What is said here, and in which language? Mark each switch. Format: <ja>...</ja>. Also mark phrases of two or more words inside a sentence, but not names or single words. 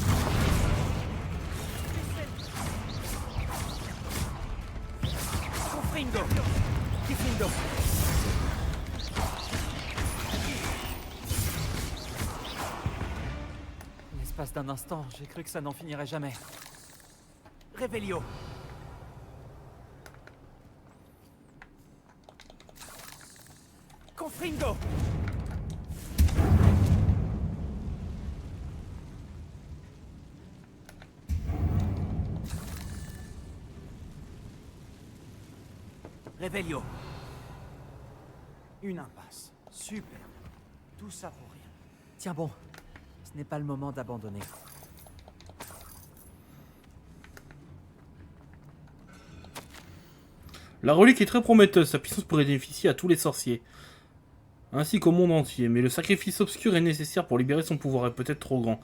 <fr>Confringo. Gryffindor. L'espace d'un instant, j'ai cru que ça n'en finirait jamais. Revelio. Confringo. Revelio. Une impasse. Super. Tout ça pour rien. Tiens bon, ce n'est pas le moment d'abandonner. La relique est très prometteuse, sa puissance pourrait bénéficier à tous les sorciers, ainsi qu'au monde entier, mais le sacrifice obscur est nécessaire pour libérer son pouvoir et peut-être trop grand.</fr>